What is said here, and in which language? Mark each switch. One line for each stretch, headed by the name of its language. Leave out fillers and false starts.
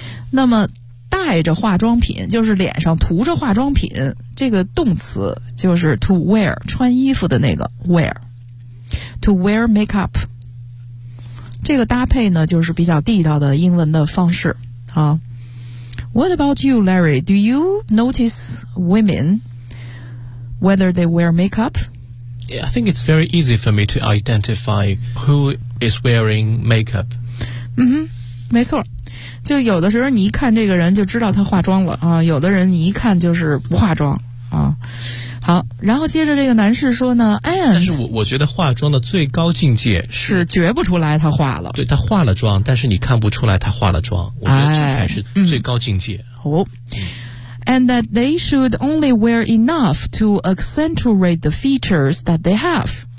Chinese: 那么带着化妆品，就是脸上涂着化妆品，这个动词就是 to wear， 穿衣服的那个 wear，
English: to wear make up。
Chinese: 这个搭配呢就是比较地道的英文的方式啊。
English: What about you Larry? Do you notice women whether they wear make up? I think it's very easy for me to identify who is wearing makeup.
Chinese: 嗯哼，没错，就有的时候你一看这个人就知道他化妆了啊，有的人你一看就是不化妆啊。好，然后接着这个男士说呢 ，And 但是我觉得化妆的最高境界是觉不出来他化了。对，他化了妆，但是你看不出来他化了妆，我觉得这才是最高境界。
English: And that they should only wear enough to accentuate the features that they have.